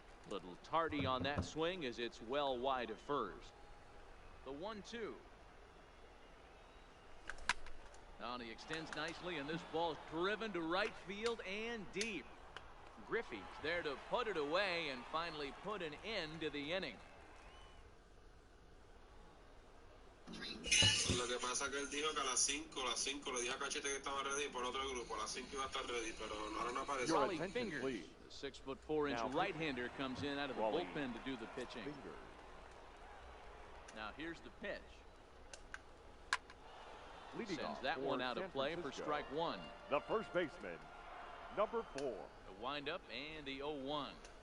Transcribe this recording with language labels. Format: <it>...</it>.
<en>Little tardy on that swing as it's well wide of first. The 1-2. Now he extends nicely, and this ball is driven to right field and deep. Griffey's there to put it away and finally put an end to the inning.</en> <es>Lo que pasa es que él dijo que a las 5 le dijo a Cachete que estaba ready por otro grupo. A las 5 iba a estar ready, pero ahora no apareció.</es> <en>Wally Fingers, the 6'4" right-hander, comes in out of the bullpen to do the pitching. Now here's the pitch. Sends that one out of play for strike one. The first baseman, number 4. The windup and the 0-1.</en>